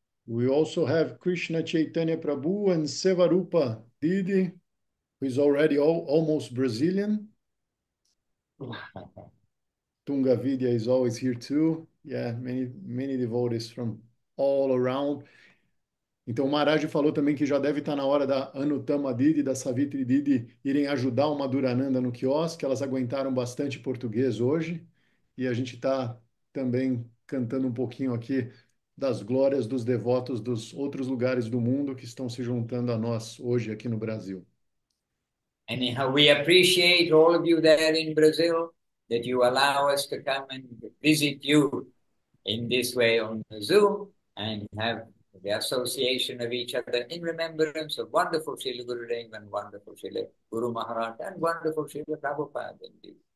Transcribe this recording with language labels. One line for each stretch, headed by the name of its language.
English: We also have Krishna Chaitanya Prabhu and Sevarupa Didi, who is already almost Brazilian. Tunga Vidya is always here too. Yeah, many devotees from all around.
Portuguese: Então, o Maharaj falou também que já deve estar na hora da Anutama Didi e da Savitri Didi irem ajudar o Madhurananda no quiosque. Elas aguentaram bastante português hoje. E a gente está também cantando um pouquinho aqui das glórias dos devotos dos outros lugares do mundo que estão se juntando a nós hoje aqui no Brasil.
English: Anyhow, we appreciate all of you there in Brazil, that you allow us to come and visit you in this way on the Zoom and have the association of each other in remembrance of wonderful Srila Gurudev and wonderful Srila Guru Maharaj and wonderful Srila Prabhupada indeed.